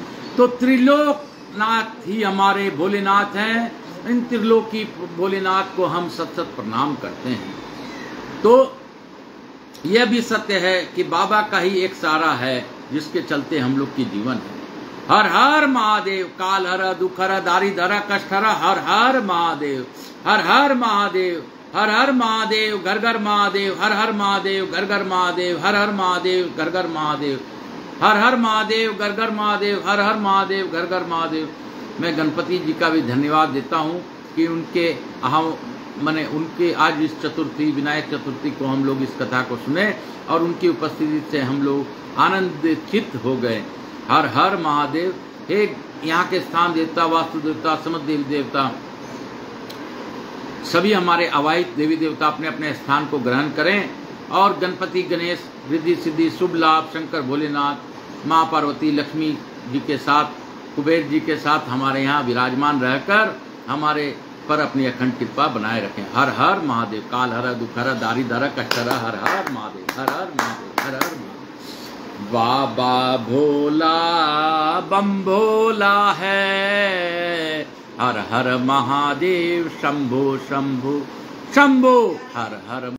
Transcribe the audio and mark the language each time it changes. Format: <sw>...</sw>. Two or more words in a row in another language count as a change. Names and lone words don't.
<hi>तो त्रिलोकनाथ ही हमारे भोलेनाथ हैं। इन त्रिलोकी भोलेनाथ को हम सत सत प्रणाम करते हैं। तो यह भी सत्य है कि बाबा का ही एक सहारा है, जिसके चलते हम लोग की जीवन है। हर हर महादेव, काल हर, दुख हर, दारी धरा, कष्ट हर, हर हर महादेव, हर हर महादेव, हर हर महादेव, घर घर महादेव, हर हर महादेव, घर घर महादेव, हर हर महादेव, घर घर महादेव, हर हर महादेव, घर घर महादेव, हर हर महादेव, घर घर महादेव। मैं गणपति जी का भी धन्यवाद देता हूँ कि उनके उनके आज इस चतुर्थी, विनायक चतुर्थी को हम लोग इस कथा को सुने और उनकी उपस्थिति से हम लोग आनंदित हो गए। हर हर महादेव। हे यहाँ के स्थान देवता, वास्तु देवता, समस्त देवी देवता, सभी हमारे अवाहित देवी देवता अपने अपने स्थान को ग्रहण करें और गणपति, गणेश, रिद्धि सिद्धि, शुभ लाभ, शंकर भोलेनाथ, माँ पार्वती, लक्ष्मी जी के साथ, कुबेर जी के साथ हमारे यहाँ विराजमान रहकर हमारे पर अपनी अखंड कृपा बनाए रखें। हर हर महादेव। काल हर, दुख हर, दारी धर, कष्ट हर, हर हर महादेव, हर हर महादेव, हर हर महादेव। बाबा भोला बम भोला है, हर हर महादेव, शंभो शंभो शंभो, हर हर।</hi>